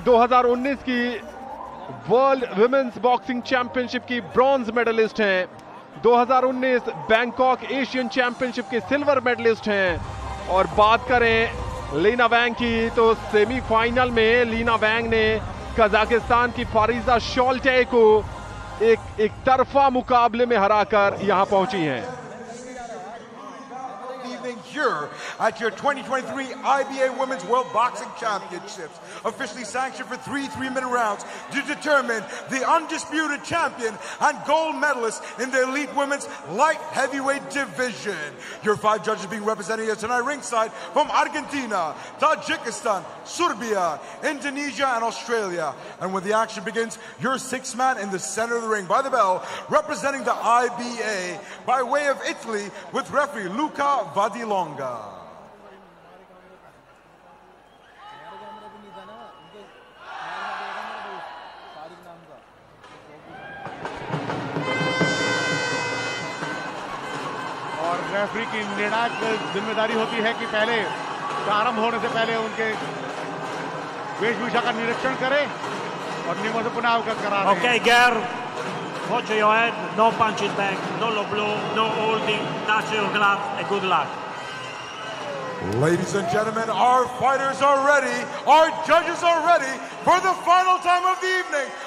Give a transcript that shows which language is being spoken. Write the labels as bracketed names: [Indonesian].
[Hindi] 2019 की world women's boxing championship की bronze medallist हैं, 2019 बैंकॉक एशियन चैंपियनशिप के सिल्वर मेडलिस्ट हैं। और बात करें लीना वैंग की तो सेमीफाइनल में लीना वैंग ने कजाकिस्तान की फारिजा शोल्टे को एक तरफा मुकाबले में हराकर यहां पहुंची हैं। [English] Here at your 2023 IBA Women's World Boxing Championships, officially sanctioned for 3 3-minute rounds to determine the undisputed champion and gold medalist in the Elite Women's Light Heavyweight Division. Your 5 judges being represented here tonight ringside from Argentina, Tajikistan, Serbia, Indonesia, and Australia. And when the action begins, your 6th man in the center of the ring by the bell, representing the IBA by way of Italy with referee Luca Vadilonga। [Hindi] और referee की निर्णायक जिम्मेदारी होती है कि पहले प्रारंभ होने से पहले उनके वेशभूषा का निरीक्षण करे और नियमों से पुनः अवगत करा दें। [English] Okay, girl, watch your head, no punching back, no low blow, no holding, touch your glove, and good luck. Ladies and gentlemen, our fighters are ready, our judges are ready for the final time of the evening.